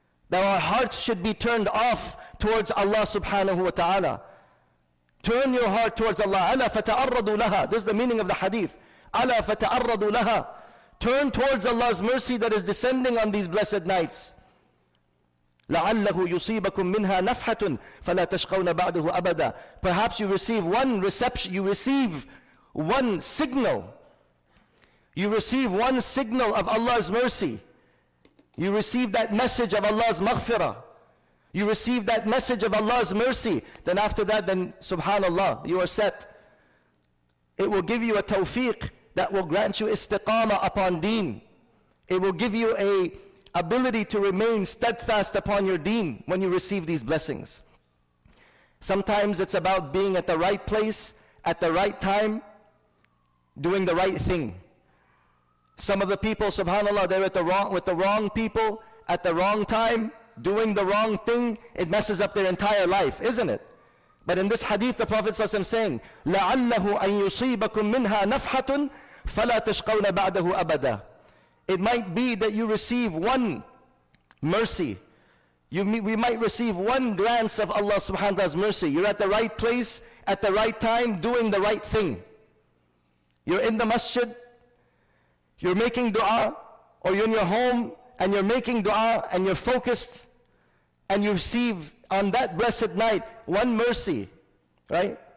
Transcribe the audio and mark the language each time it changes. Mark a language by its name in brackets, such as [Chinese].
[English] That our hearts should be turned off towards Allah subhanahu wa ta'ala. Turn your heart towards Allah. [Arabic] أَلَا فَتَعَرَّضُوا لَهَا. [English] This is the meaning of the hadith. [Arabic] أَلَا فَتَعَرَّضُوا لَهَا. [English] Turn towards Allah's mercy that is descending on these blessed nights. [Arabic] لَعَلَّهُ يُصِيبَكُم مِّنْهَا نَفْحَةٌ فَلَا تَشْقَوْنَ بَعْدَهُ أَبَدًا. [English] Perhaps you receive one reception, you receive one signal. You receive one signal of Allah's mercy. You receive that message of Allah's maghfirah. You receive that message of Allah's mercy. Then after that, then subhanallah, you are set. It will give you a tawfiq that will grant you istiqamah upon deen. It will give you a ability to remain steadfast upon your deen when you receive these blessings. Sometimes it's about being at the right place, at the right time, doing the right thing. Some of the people, subhanAllah, they're with the wrong people, at the wrong time, doing the wrong thing. It messes up their entire life, isn't it? But in this hadith, the Prophet ﷺ saying, [Arabic] لَعَلَّهُ أَن يُصِيبَكُم مِّنْهَا نَفْحَةٌ فَلَا تَشْقَوْنَ بَعْدَهُ أَبَدًا. [English] It might be that you receive one mercy. We might receive one glance of Allah subhanahu wa ta'ala's mercy. You're at the right place, at the right time, doing the right thing. You're in the masjid, you're making dua, or you're in your home, and you're making dua, and you're focused, and you receive on that blessed night one mercy, right?